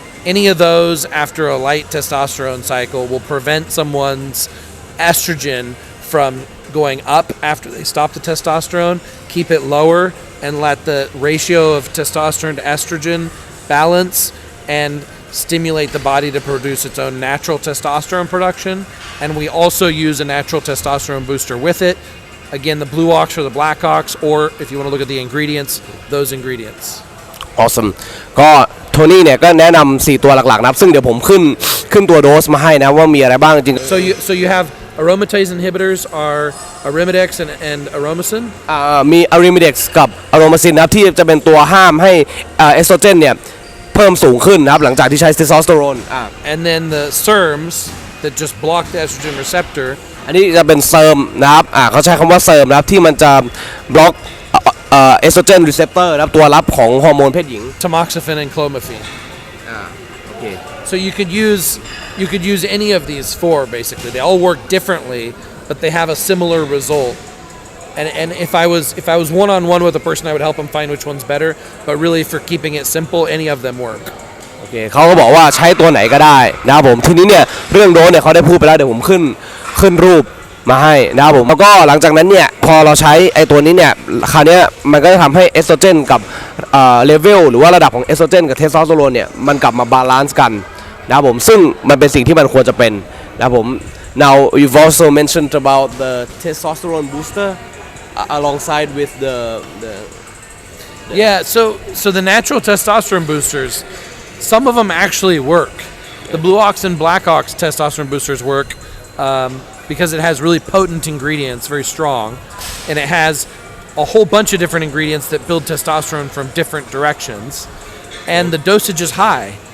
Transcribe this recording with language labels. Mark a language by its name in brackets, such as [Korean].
[English] Any of those after a light testosterone cycle will prevent someone's estrogen from going up after they stop the testosterone, keep it lower, and let the ratio of testosterone to estrogen balance and stimulate the body to produce its own natural testosterone production. And we also use a natural testosterone booster with it. Again, the blue ox or the black ox, or if you want to look at the ingredients, those ingredients. Awesome. [Thai] ก็โทนี่เนี่ยก็แนะนำ4ตัวหลักๆนะครับซึ่งเดี๋ยวผมขึ้นตัวโดสมาให้นะว่ามีอะไรบ้างจริง [English] So you have aromatase inhibitors are Arimidex and aromacin. [Thai] มี Arimidex กับ aromacin นะครับที่จะเป็นตัวห้ามให้เอสโตรเจนเนี่ยเพิ่มสูงขึ้นนะครับหลังจากที่ใช้เทสโทสเตอโรน [English] And then the SERMs that just block the estrogen receptor. [Thai] อันนี้จะเป็นเซิร์มนะครับเขาใช้คำว่าเซิร์มนะครับที่มันจะบล็อกเอสโตรเจนรีเซปเตอร์นะครับตัวรับของฮอร์โมนเพศหญิง [English] Tamoxifen and clomiphene. Okay. So you could use any of these four basically. They all work differently, but they have a similar result. And if I was one-on-one with a person, I would help them find which one's better. But really, for keeping it simple, any of them work. [Thai] โอเคเขาก็บอกว่าใช้ตัวไหนก็ได้นะครับผมทีนี้เนี่ยเรื่องโดสเนี่ยเขาได้พูดไปแล้วเดี๋ยวผมขึ้นรูปมาให้นะครับผมแล้วก็หลังจากนั้นเนี่ยพอเราใช้ไอ้ตัวนี้เนี่ยคราวนี้มันก็จะทำให้เอสโตรเจนกับเลเวลหรือว่าระดับของเอสโตรเจนกับเทสโทสเตอโรนเนี่ยมันกลับมาบาลานซ์กันนะครับผมซึ่งมันเป็นสิ่งที่มันควรจะเป็นนะครับผม [English] now you've also mentioned about the testosterone booster alongside with the Yeah, so the natural testosterone boosters, some of them actually work. The blue ox and black ox testosterone boosters work because it has really potent ingredients, very strong, and it has a whole bunch of different ingredients that build testosterone from different directions, and the dosage is high.